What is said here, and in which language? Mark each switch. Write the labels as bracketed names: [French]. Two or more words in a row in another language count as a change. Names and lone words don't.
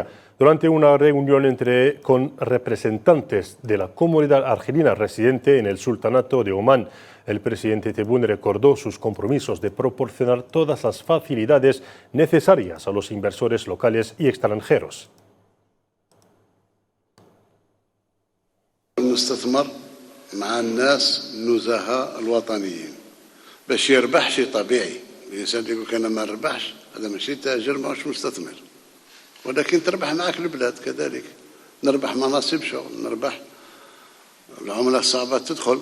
[Spanish] Durante una reunión con representantes de la comunidad argelina residente en el Sultanato de Omán, el presidente Tebboune recordó sus compromisos de proporcionar todas las facilidades necesarias a los inversores locales y extranjeros. [Arabic] نستثمر مع الناس النزهاء الوطنيين باش يربح شيء طبيعي. الانسان اللي يقول انا ما نربحش هذا ماشي تاجر ماهوش مستثمر، ولكن تربح معك البلاد كذلك، نربح مناصب شغل، نربح العمله الصعبه تدخل.